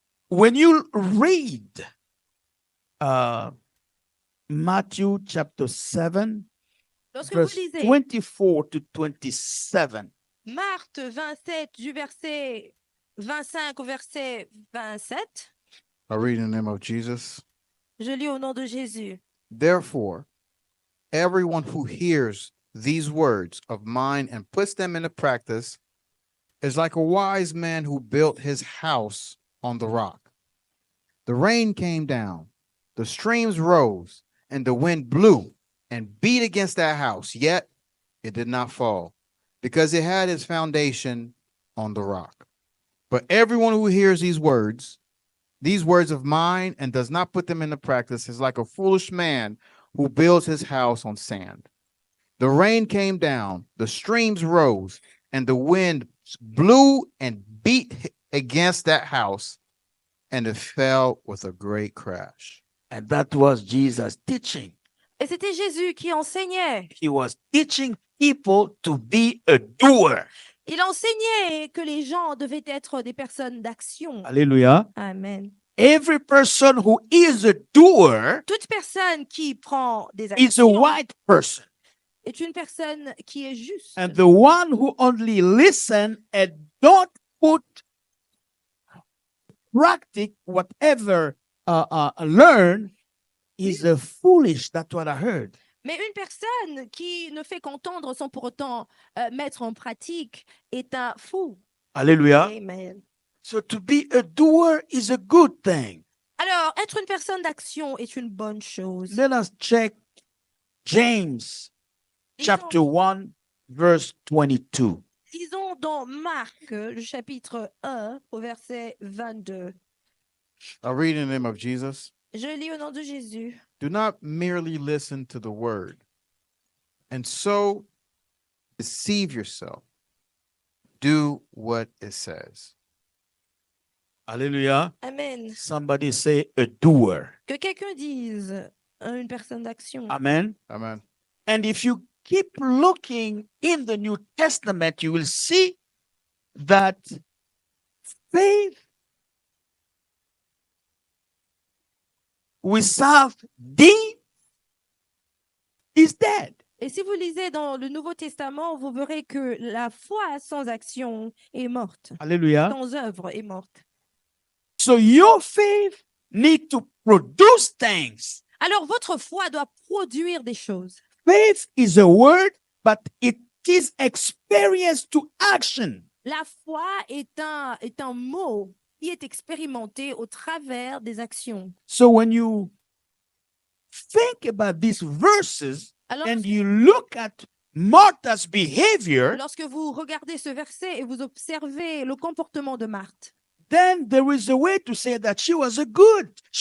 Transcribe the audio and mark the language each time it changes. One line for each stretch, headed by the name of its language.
English: When you read Matthew chapter 7,
French: Lorsque vous
English: verse
French: lisez
English: 24 to 27.
French: Marc 27 du verset 25 au verset 27,
English: I read in the name of Jesus.
French: je lis au nom de Jésus.
English: Therefore, everyone who hears these words of mine and puts them into practice is like a wise man who built his house on the rock. The rain came down, the streams rose, and the wind blew and beat against that house, yet it did not fall, because it had its foundation on the rock. But everyone who hears these words of mine, and does not put them into practice is like a foolish man who builds his house on sand. The rain came down, the streams rose, and the wind blew and beat against that house, and it fell with a great crash. And that was Jesus teaching.
French: Et c'était Jésus qui enseignait.
English: He was teaching people to be a doer.
French: Il enseignait que les gens devaient être des personnes d'action.
English: Hallelujah. Amen. Every person who is a doer
French: Toute personne qui prend des
English: is a
French: actions
English: white person.
French: est une personne qui est juste.
English: And the one who only listen and don't put practice whatever learn is a foolish. That's what I heard.
French: Mais une personne qui ne fait qu'entendre sans pour autant mettre en pratique est un fou.
English: Hallelujah. Amen. So to be a doer is a good thing.
French: Alors, être une personne d'action est une bonne chose.
English: Let us check James chapter 1 verse 22.
French: Disons dans Marc, le chapitre 1, au verset 22.
English: I read in the name of Jesus.
French: Je lis au nom de Jésus.
English: Do not merely listen to the word and so deceive yourself. Do what it says. Hallelujah. Amen. Somebody say a doer.
French: Que quelqu'un dise une personne d'action.
English: Amen. Amen. And if you keep looking in the New Testament, you will see that faith without deed is dead.
French: Et si vous lisez dans le Nouveau Testament, vous verrez que la foi sans action est morte.
English: Hallelujah.
French: Sans œuvre est morte.
English: So your faith need to produce things.
French: Alors, votre foi doit produire des choses.
English: Faith is a word, but it is experience to action.
French: La foi est un mot qui est expérimenté au travers des actions.
English: So when you think about these verses
French: Alors,
English: and you look at Martha's behavior,
French: lorsque vous regardez ce verset et vous observez le comportement de Marthe,
English: then there is a way to say that she was good.